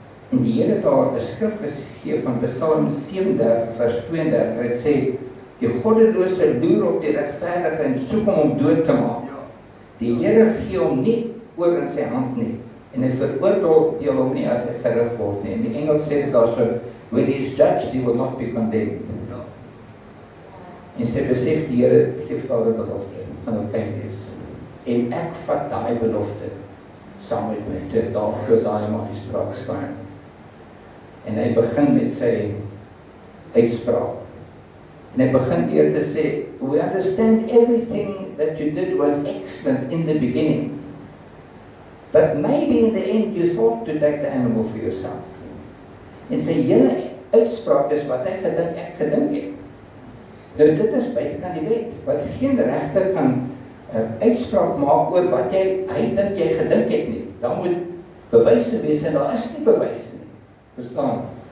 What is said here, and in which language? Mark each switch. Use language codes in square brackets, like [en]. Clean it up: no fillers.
[af] En die Here het haar 'n skrif gegee van Psalm 37 vers 32, waar dit sê, die goddelose loer op die regverdige en soek om dood te maak. Die Here gee hom nie oor in sy hand nie, en hy veroordeel hom nie as hy gerig word nie. In die Engels sê dit daar so, [en] when he is judged, he will not be condemned. [af] En sy besef die Here gee vir haar 'n belofte, gaan ook kyk wees. En ek vat daai belofte saam met my, toe daar voor daai magistraat staan. En hy begin met sy uitspraak. En hy begin deur te sê, [en] we understand everything that you did was excellent in the beginning. But maybe in the end you thought to take the animal for yourself. [af] En sy hele uitspraak is wat hy gedink, ek gedink het. Nou dit is buite aan die wet, wat geen regter kan uitspraak maak oor wat hy dink jy gedink het nie. Dan moet bewyse wees en daar is nie bewyse nie. Verstaan?